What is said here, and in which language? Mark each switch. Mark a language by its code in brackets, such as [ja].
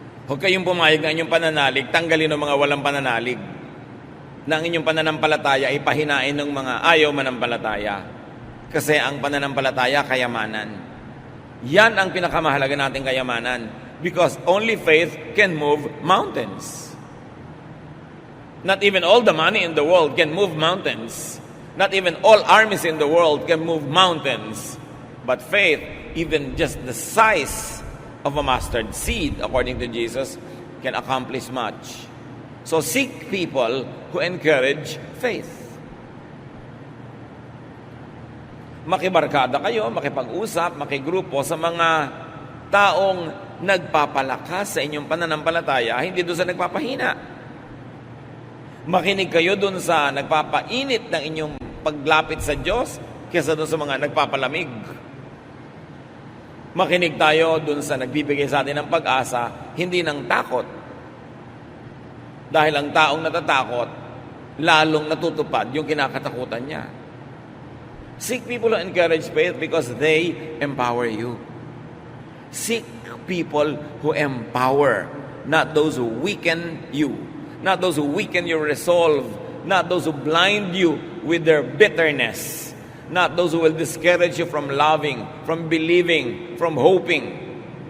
[tl] Huwag kayong pumayag na inyong pananalig, tanggalin ng mga walang pananalig. Na ang inyong pananampalataya ay pahinain ng mga ayaw manampalataya. Kasi ang pananampalataya, kayamanan. Yan ang pinakamahalaga nating kayamanan. [en] Because only faith can move mountains. Not even all the money in the world can move mountains. Not even all armies in the world can move mountains. But faith, even just the size of a mustard seed, according to Jesus, can accomplish much. So seek people who encourage faith. [tl] Makibarkada kayo, makipag-usap, makigrupo sa mga taong nagpapalakas sa inyong pananampalataya, hindi doon sa nagpapahina. Makinig kayo doon sa nagpapainit ng inyong paglapit sa Diyos kaysa doon sa mga nagpapalamig. Makinig tayo doon sa nagbibigay sa atin ng pag-asa, hindi ng takot. Dahil ang taong natatakot, lalong natutupad yung kinakatakutan niya. [en] Seek people who encourage faith because they empower you. Seek people who empower, not those who weaken you, not those who weaken your resolve, not those who blind you with their bitterness, not those who will discourage you from loving, from believing, from hoping.